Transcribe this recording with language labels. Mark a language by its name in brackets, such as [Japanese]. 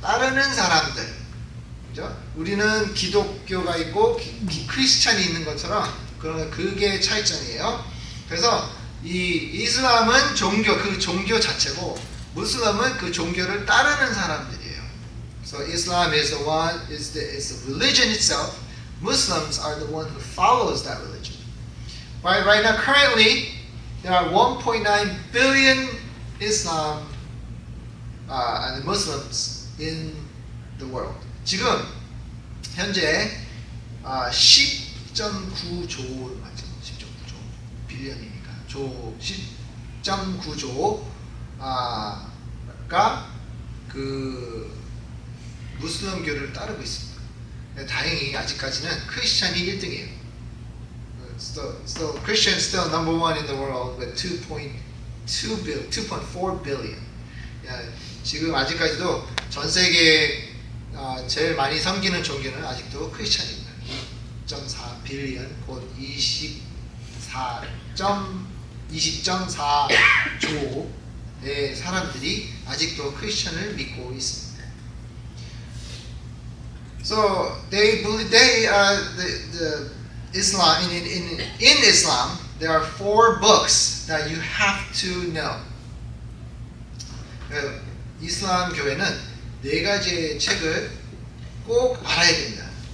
[Korean] 따르는 사람들. 그죠? 우리는 기독교가 있고 크리스찬이 있는 것처럼 그게 차이점이에요. 그래서 이 이슬람은 그 종교 자체고 무슬림은 그 종교를 따르는 사람들이에요. [English] So Islam is the religion itself. Muslims are the one who follows that religion. Right now, currently, there are 1.9 billion Islam and Muslims in the world. [Korean] 지금 현재 10.9조 맞죠? 10.9조 빌리언이니까 10.9조가 그 무슬림교를 따르고 있습니다. 다행히 아직까지는 크리스찬이 1등이에요. [English] So Christians still number one in the world with 2.4 billion. [Korean] 지금 아직까지도 전 세계 제일 많이 섬기는 종교는 아직도 크리스찬입니다. 2.4 빌리언 곧 20.4조의 사람들이 아직도 크리스찬을 믿고 있습니다. [English] So they believe the Islam in Islam there are 4 books that you have to know. [Korean] 이슬람 교회는 4가지의 책을 꼭 알아야 됩니다.